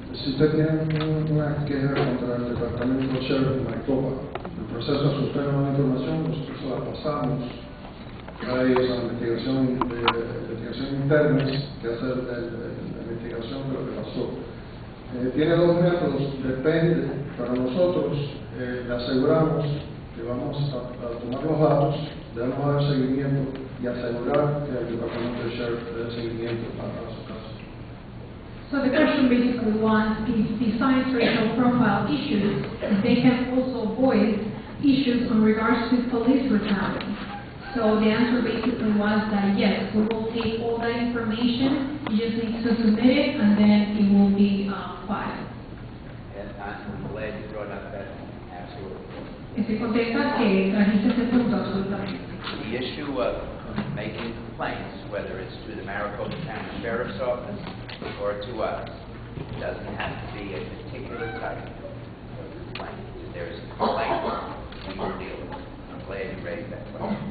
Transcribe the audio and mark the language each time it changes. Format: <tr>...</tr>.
<es>Si usted tiene una queja contra el Departamento de Sheriff de Maricopa, el proceso es usted nos da información, nosotros se la pasamos a ellos a la investigación interna que hace la investigación de lo que pasó. Tiene dos métodos, depende. Para nosotros le aseguramos que vamos a tomar los datos, le vamos a dar seguimiento y asegurar que el Departamento de Sheriff dé seguimiento a su caso.</es> <en>So the question basically was, if besides racial profile issues, they can also voice issues in regards to police brutality. So the answer basically was that yes, we will take all that information, you just need to submit it, and then it will be filed. And I'm glad you brought up that, absolutely.</en> <es>Estoy contenta que trajiste ese punto absolutamente.</es> <en>The issue of making complaints, whether it's to the Maricopa County Sheriff's Office or to us, doesn't have to be a particular type. complaint. If there is a complaint, we will deal with it. I'm glad you raised that question.</en>